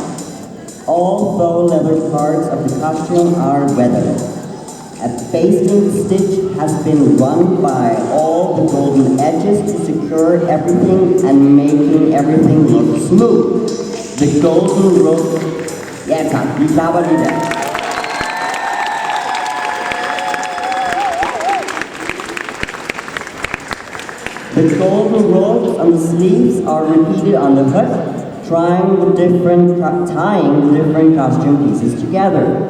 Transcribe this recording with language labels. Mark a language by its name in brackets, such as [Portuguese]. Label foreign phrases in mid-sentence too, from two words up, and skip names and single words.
[English] All faux leather parts of the costume are weathered. A basting stitch has been run by all the golden edges to secure everything and making everything look smooth. The golden rope... [Danish] Ja, tak, vi klapper lige der. [English] The golden ropes on the sleeves are repeated on the hood, tying the different costume pieces together.